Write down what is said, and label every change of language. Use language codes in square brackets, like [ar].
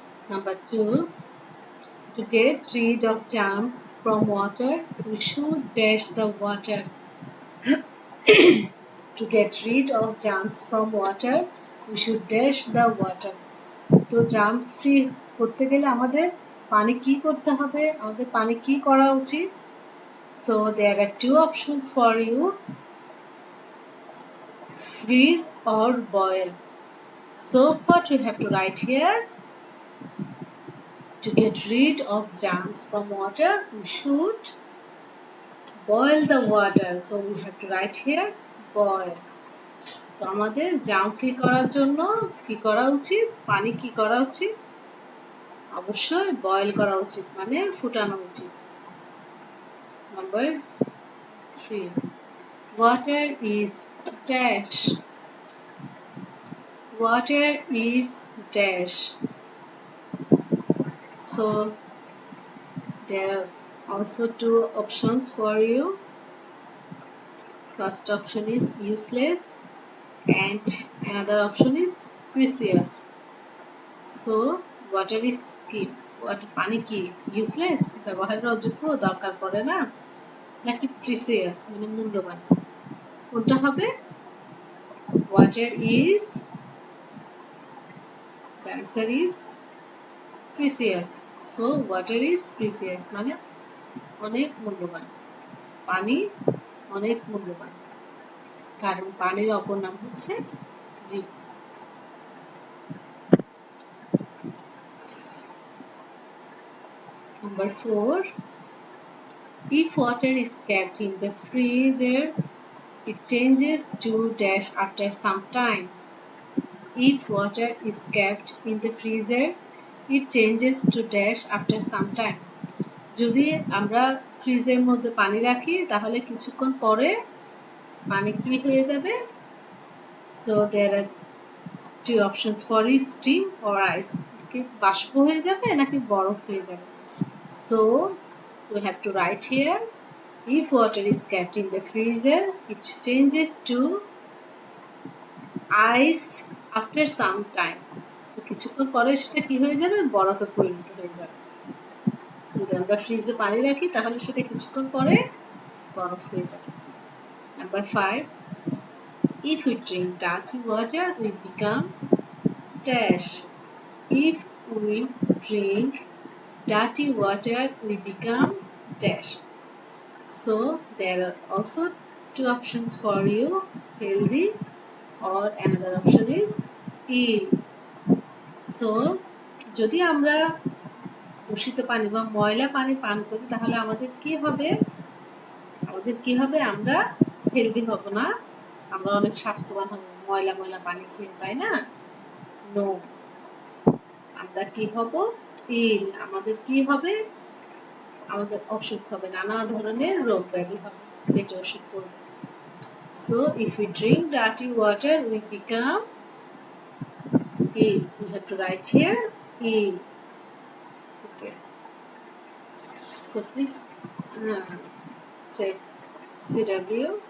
[en] Number 2, to get rid of germs from water, we should dash the water. To get rid of germs from water, we should dash the water. [bn] তো germs free করতে গেলে আমাদের পানি কি করতে হবে, আমাদের পানি কি করা উচিত? [en] So there are two options for you, freeze or boil. So what we have to write here? To get rid of germs from water, we should boil the water. So we have to write here boil. [bn] তো আমাদের germ free করার জন্য কি করা উচিত? পানি কি করা উচিত? অবশ্যই বয়েল করা উচিত, মানে ফুটানো উচিত। [en] Number 3, water is dash. Water is dash. So there are also two options for you. First option is useless and another option is precious. So water is [bn] কি? পানি কি ইউজলেস, ব্যবহারের অযোগ্য, দরকার পড়ে না, নাকি প্রিসিয়াস মানে মূল্যবান? কোনটা হবে? [en] Water is, the answer is precious. So water is precious [bn] মানে অনেক মূল্যবান, পানি অনেক মূল্যবান, কারণ পানির অপর নাম হচ্ছে জীবন। [en] Number 4, if water is kept in the freezer, it changes to dash after some time. If water is kept in the freezer, it changes to dash after some time. [bn] যদি আমরা ফ্রিজের মধ্যে পানি রাখি তাহলে কিছুক্ষণ পরে পানি কি হয়ে যাবে? [en] So there are two options for you, steam or ice. [bn] কি বাষ্প হয়ে যাবে নাকি বরফ হয়ে যাবে? [en] So we have to write here, if water is kept in the freezer, it changes to ice after some time. [bn] তো কিছুক্ষণ পরে সেটা কি হয়ে যাবে? বরফে পরিণত হয়ে যাবে। যদি আমরা ফ্রিজে পানি রাখি তাহলে সেটা কিছুক্ষণ পরে বরফ হয়ে যাবে। [en] Number 5, if we drink dirty water, we become dash. If we drink dirty water, we become dash. So there are also two options for you, healthy or another option is ill. [bn] So যদি আমরা দূষিত পানি বা ময়লা পানি পান করি তাহলে আমাদের কি হবে? আমরা হেলদি হব না, আমরা অনেক স্বাস্থ্যবান হব ময়লা ময়লা পানি খেয়ে, তাই না? নো, আমরা কি হব? ইল, আমাদের কি হবে? আমাদের অসুখ হবে, নানা ধরনের রোগ ব্যাধি হবে, পেটে অসুখ করবে। [en] So if we drink dirty water, we become ill. We have to write here ill. Okay. So please say CW.